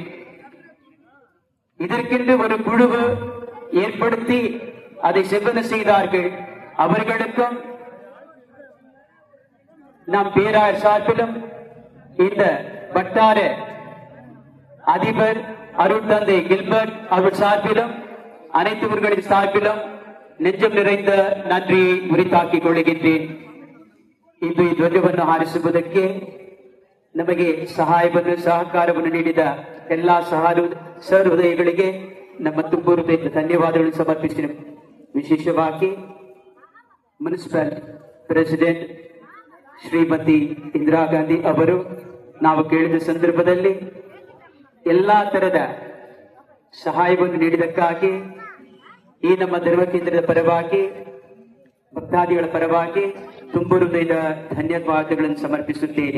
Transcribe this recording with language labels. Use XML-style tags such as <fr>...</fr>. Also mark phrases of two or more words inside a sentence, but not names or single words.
<ta>இதற்கென்று ஒரு குழுவு ஏற்படுத்தி அதை செவ்வன செய்தார்கள். அவர்களுக்கும் நம் பேராயர் சார்பிலும் இந்த வட்டார அதிபர் அருட்தந்தை கில்பர்ட் அவர் சார்பிலும் அனைத்துவர்களின் சார்பிலும் நெஞ்சம் நிறைந்த நன்றி உரித்தாக்கிக் கொள்கிறேன்.</ta> <kn>ಇಂದು ಈ ಧ್ವಜವನ್ನು ಹಾರಿಸುವುದಕ್ಕೆ ನಮಗೆ ಸಹಾಯವನ್ನು ಸಹಕಾರವನ್ನು ನೀಡಿದ ಎಲ್ಲಾ ಸಹೃದಯಗಳಿಗೆ ನಮ್ಮ ತುಂಬು ಹೃದಯದ ಧನ್ಯವಾದಗಳನ್ನು ಸಮರ್ಪಿಸಿ ವಿಶೇಷವಾಗಿ ಮುನ್ಸಿಪಲ್ ಪ್ರೆಸಿಡೆಂಟ್ ಶ್ರೀಮತಿ ಇಂದಿರಾ ಗಾಂಧಿ ಅವರು ನಾವು ಕೇಳಿದ ಸಂದರ್ಭದಲ್ಲಿ ಎಲ್ಲಾ ತರದ ಸಹಾಯವನ್ನು ನೀಡಿದಕ್ಕಾಗಿ ಈ ನಮ್ಮ ಧರ್ಮ ಕೇಂದ್ರದ ಪರವಾಗಿ ಭಕ್ತಾದಿಗಳ ಪರವಾಗಿ ತುಂಬು ಹೃದಯದ ಧನ್ಯವಾದಗಳನ್ನು ಸಮರ್ಪಿಸುತ್ತೇನೆ.</kn>